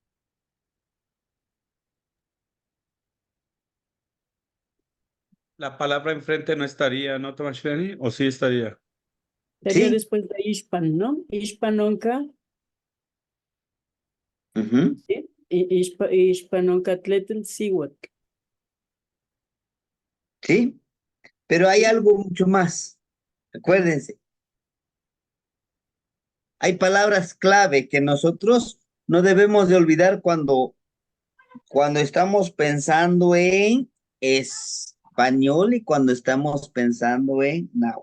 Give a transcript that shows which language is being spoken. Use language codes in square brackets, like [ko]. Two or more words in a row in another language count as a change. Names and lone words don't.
[es] La palabra enfrente no estaría, ¿no, Tomashleri? ¿O sí estaría? Sería Sí. después de Ishpan, ¿no? Ishpanonca, Ujú. ¿sí? [nah] Ishpanonca tletl siwat. [es] Sí, pero hay algo mucho más. Acuérdense, hay palabras clave que nosotros no debemos de olvidar cuando estamos pensando en español y cuando estamos pensando en náhuatl.